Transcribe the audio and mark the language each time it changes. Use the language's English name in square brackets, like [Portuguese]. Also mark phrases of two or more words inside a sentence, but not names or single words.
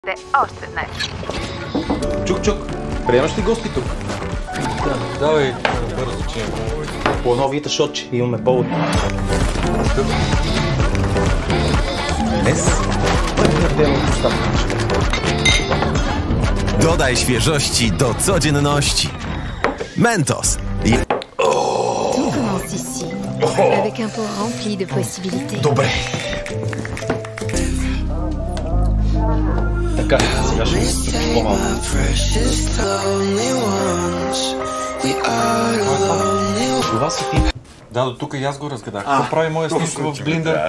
[Bulgarian] Още днес. Чук, приемаш ли гости тук? Да, давай бързо, че По новите шотче имаме повод. Днес първият ден от доставка. [Polish] Dodaj świeżości do codzienności. Mentos. [French] Tout commence ici, avec un pot rempli de possibilités. [Bulgarian] Добре. Така, сега ще се стъпи по-малко. Това си ти. Да, до тук и аз го разгадах. Какво прави моя снимка в блиндър?